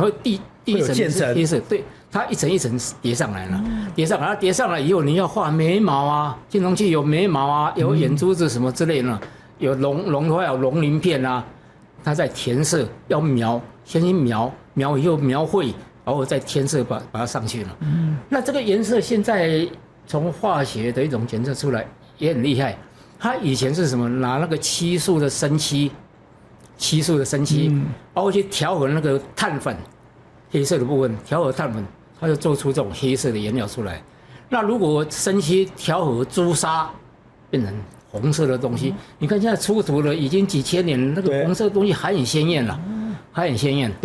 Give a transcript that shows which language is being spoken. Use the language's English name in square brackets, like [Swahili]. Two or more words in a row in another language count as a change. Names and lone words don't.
[Chinese] 所以第一層是黑色，對，它一層一層疊上來了，疊上來以後，你要畫眉毛啊，青銅器有眉毛啊，有眼珠子什麼之類的，有龍的話有龍鱗片啊，它在填色，要描，先描以後描繪，然後再填色把它上去了。那這個顏色現在從化學的一種檢測出來。也很厲害，他以前是什麼？拿那個漆樹的生漆，然後去調和那個碳粉，黑色的部分調和碳粉，他就做出這種黑色的顏料出來。那如果生漆調和朱砂，變成紅色的東西，你看現在出土了已經幾千年，那個紅色的東西還很鮮豔了，還很鮮豔。